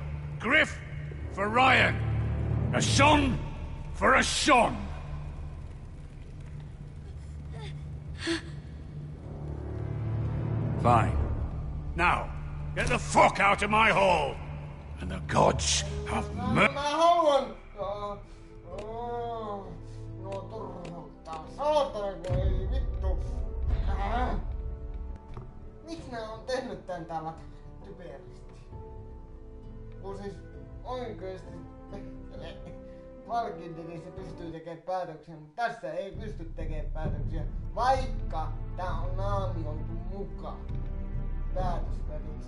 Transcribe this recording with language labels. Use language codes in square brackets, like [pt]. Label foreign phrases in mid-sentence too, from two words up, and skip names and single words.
[en] Griff for Ryan. A son for a son. Fine. Now, get the fuck out of my hall. And the gods have mercy. [fi] Mä haluan... No turhauttaa. Saatana kun ei vittu. Miksi nää on tehnyt tän täällä typeristi? Kun siis oikeesti... Valkindirissä pystyy tekemään päätöksiä, mutta tässä ei pysty tekemään päätöksiä, vaikka tää on naamioitu mukaan päätösväliksi.